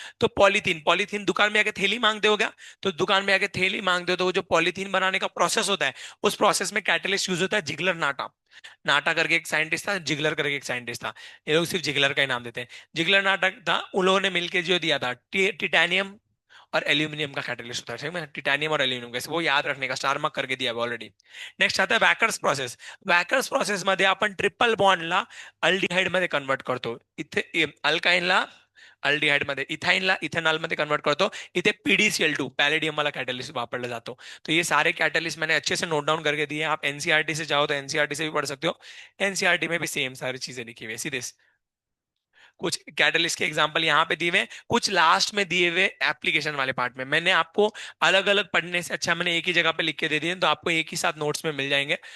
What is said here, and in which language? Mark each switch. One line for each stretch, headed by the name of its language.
Hindi: तो polythene, polythene दुकान में आके थैली मांगते हो क्या? तो दुकान में आके थैली मांगते हो, तो वो जो पॉलीथीन बनाने का प्रोसेस होता है, उस प्रोसेस में कैटलिस्ट यूज होता है जिगलर नाटा। नाटा करके एक साइंटिस्ट था, जिगलर करके एक साइंटिस्ट था। ये लोग सिर्फ जिगलर का ही नाम देते हैं। जिगलर नाटक था, उन लोगों ने मिलकर जो दिया था, टिटेनियम और एल्यूमिनियम का कैटलिस्ट होता है, ठीक है? टिटेनियम और एल्यूमिनियम का, वो याद रखने का, स्टार मार्क करके दिया ऑलरेडी। नेक्स्ट आता है वॅकर्स प्रोसेस।
Marathi: वॅकर्स प्रोसेस मध्ये आपण ट्रिपल बॉन्डला अल्डिहाइड मध्ये कन्वर्ट करतो, इथे अल्काइनला अल्डिहाइड मध्ये, इथाइनला इथेनॉल मध्ये कन्वर्ट करतो, इथे PDCl2 पॅलेडियम वाला कैटलिस्ट वापरला जातो।
Hindi: तो ये सारे कैटलिस्ट मैंने अच्छे से नोट डाउन करके दिए हैं। आप एनसीईआरटी से जाओ तो एनसीईआरटी से भी पढ़ सकते हो, एनसीईआरटी में भी सेम सारी चीजें लिखी हुई है सीधे। कुछ कैटलिस्ट के एग्जांपल यहाँ पे दिए हुए हैं, कुछ लास्ट में दिए हुए एप्लीकेशन वाले पार्ट में। मैंने आपको अलग अलग पढ़ने से अच्छा मैंने एक ही जगह पे लिख के दे दिए, तो आपको एक ही साथ नोट्स में मिल जाएंगे।